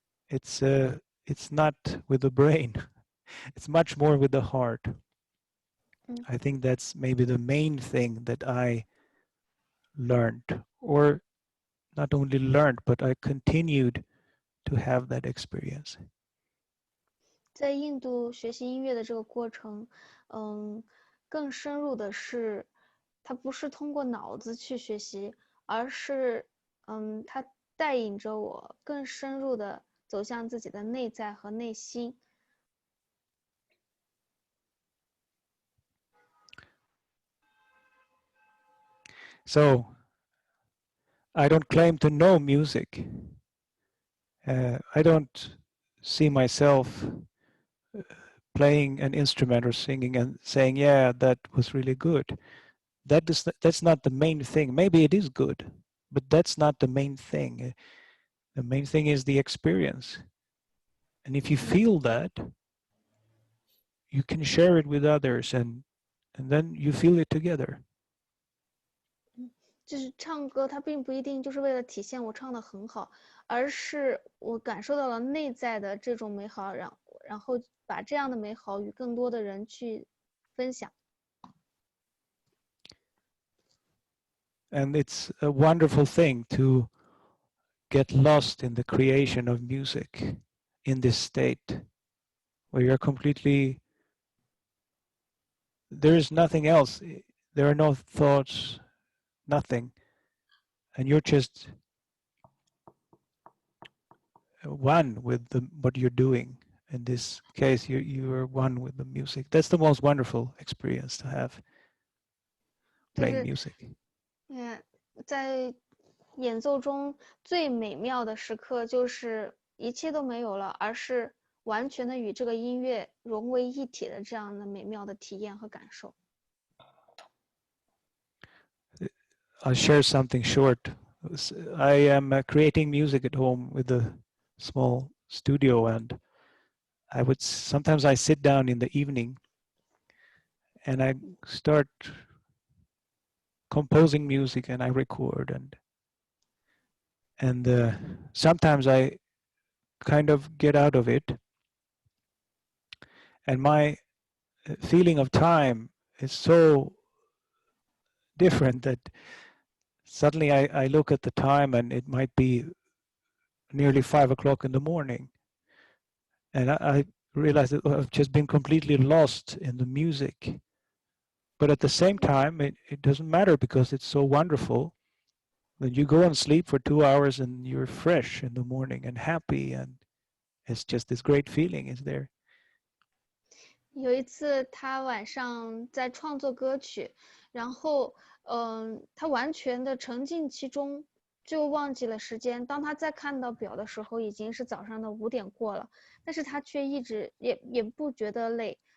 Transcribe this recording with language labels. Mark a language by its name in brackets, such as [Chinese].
[English] It's not with the brain, it's much more with the heart. I think that's maybe the main thing that I learned, or not only learned, but I continued to have that experience. [Chinese] 在印度学习音乐的这个过程，更深入的是，它不是通过脑子去学习，而是，它带领着我更深入的走向自己的内在和内心。 [English] So I don't claim to know music. I don't see myself playing an instrument or singing and saying, yeah, that was really good. That's not the main thing. Maybe it is good, but that's not the main thing. The main thing is the experience. And if you feel that, you can share it with others, and then you feel it together. [Chinese] 就是唱歌，它并不一定就是为了体现我唱得很好，而是我感受到了内在的这种美好，然后把这样的美好与更多的人去分享。 [English] And it's a wonderful thing to get lost in the creation of music in this state where you're completely, there is nothing else, there are no thoughts, nothing, and you're just one with what you're doing. In this case, you are one with the music. That's the most wonderful experience to have, playing music. [Chinese] 在演奏中最美妙的时刻就是一切都没有了，而是完全的与这个音乐融为一体的这样的美妙的体验和感受。 [English] I'll share something short. I am creating music at home with a small studio, and sometimes I sit down in the evening and I start composing music, and I record, and sometimes I kind of get out of it, and my feeling of time is so different that suddenly I look at the time and it might be nearly 5 o'clock in the morning, and I realize that I've just been completely lost in the music. But at the same time, it doesn't matter because it's so wonderful. Then you go and sleep for 2 hours and you're fresh in the morning and happy, and it's just this great feeling is there. [Chinese] 有一次他晚上在创作歌曲，然后他完全的沉浸其中，就忘记了时间。当他再看到表的时候，已经是早上的5点过了，但是他却一直也不觉得累。